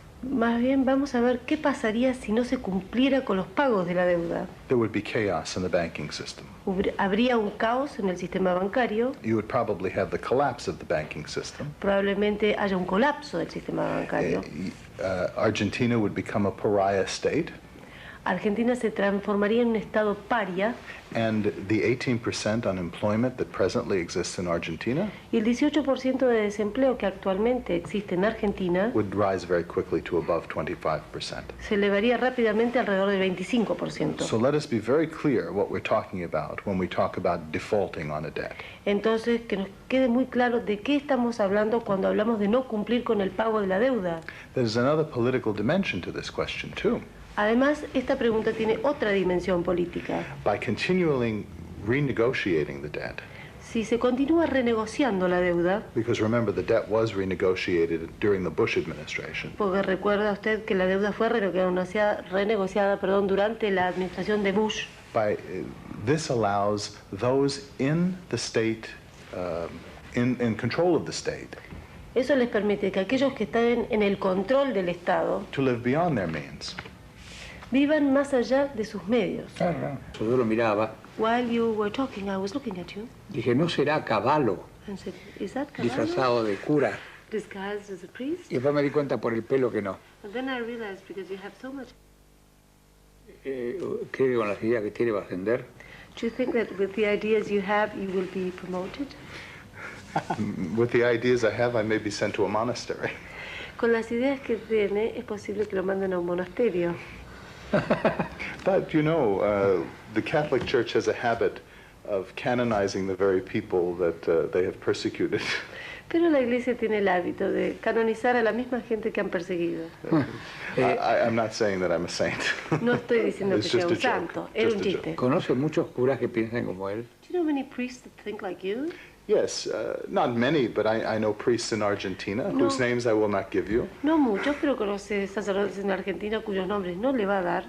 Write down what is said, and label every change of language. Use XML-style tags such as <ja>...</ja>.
<es>Más bien vamos a ver qué pasaría si no se cumpliera con los pagos de la deuda.</es> <en>There would be chaos in the banking system.</en> <es>Habría un caos en el sistema bancario,</es> <en>You would probably have the collapse of the banking system.</en> <es>probablemente haya un colapso del sistema bancario.</es> <en>Argentina would become a pariah state,</en> <es>Argentina se transformaría en un estado paria</es> <en>and the 18% unemployment that presently exists in Argentina</en> <es>y el 18% de desempleo que actualmente existe en Argentina</es> <en>would rise very quickly to above 25%.</en> <es>se elevaría rápidamente alrededor del 25%.</es> <en>So let us be very clear what we're talking about when we talk about defaulting on a debt.</en> <es>Entonces, que nos quede muy claro de qué estamos hablando cuando hablamos de no cumplir con el pago de la deuda.</es> <en>There's another political dimension to this question too.</en> <es>Además, esta pregunta tiene otra dimensión política.</es> <en>By continually renegotiating the debt,</en> <es>Si se continúa renegociando la deuda,</es> <en>because remember the debt was renegotiated during the Bush administration,</en> <es>porque recuerda usted que la deuda fue renegociada durante la administración de Bush,</es> <en>this allows those in the state, in control of the state,</en> <es>eso les permite que aquellos que están en el control del Estado</es> <en>to live beyond their means.</en> <es>vivan más allá de sus medios. Claro. Yo lo miraba,</es> <en>While you were talking, I was looking at you</en> <es>dije, ¿no será Caballo</es> <en>and said, is that Caballo</en> <es>disfrazado de cura?</es> <en>disguised as a priest?</en> <es>Y después me di cuenta por el pelo que no.</es> <en>And then I realized because you have so much.</en> <es>¿Cree que con las ideas que tiene va a ascender?</es> <en>Do you think that with the ideas you have, you will be promoted? With the ideas I have, I may be sent to a monastery.</en> <es>Con las ideas que tiene, es posible que lo manden a un monasterio.</es> <en>But you know, the Catholic Church has a habit of canonizing the very people that they have persecuted.</en> <es>Pero la Iglesia tiene el hábito de canonizar a la misma gente que han perseguido.</es> <en>I'm not saying that I'm a saint.</en> <es>No estoy diciendo que</es> <en>It's</en> <es>sea</es> <en>just</en> <es>un</es> <en>a joke.</en> <es>santo, era</es> <en>Just</en> <es>un</es> <en>a joke.</en> <es>chiste. ¿Conoce muchos curas que piensan como él?</es> <en>Do you know many priests that think like you? Yes, not many, but I know priests in Argentina</en> <es>No.</es> <en>whose names I will not give you.</en> <es>No muchos, pero conoce sacerdotes en Argentina cuyos nombres no le va a dar.</es>